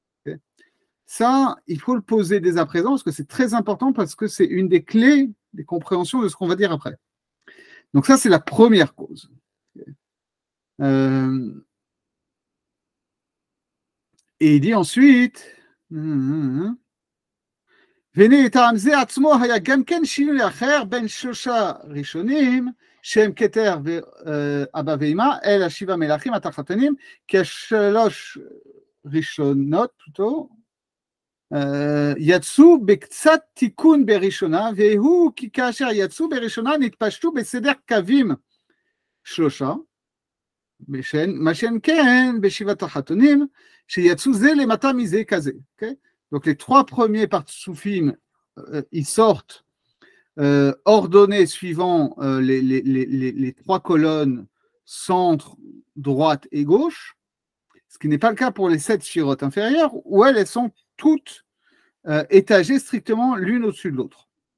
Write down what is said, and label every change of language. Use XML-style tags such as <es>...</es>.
<fr>Okay, ça, il faut le poser dès à présent, parce que c'est très important, parce que c'est une des clés des compréhensions de ce qu'on va dire après. Donc ça, c'est la première cause. Okay. Et il dit ensuite, Venez</fr> <he>טעם זה עצמו היה גם כן שינוי אחר בין שלושה ראשונים שהם כתר ואבא ואמא אל השבעה מלכים התחתונים כשלוש ראשונות פלוטו יצאו בקצת תיקון בראשונה והוא כי כאשר יצאו בראשונה נתפשטו בסדר קווים שלושה מה שאין כן בשבעת החתונים שיצאו זה למטה מזה כזה. Okay?</he> <fr>Donc les trois premiers partsoufim, ils sortent ordonnés suivant les trois colonnes centre, droite et gauche, ce qui n'est pas le cas pour les 7 sphérotes inférieures, où elles sont toutes étagées strictement l'une au-dessus de l'autre.</fr>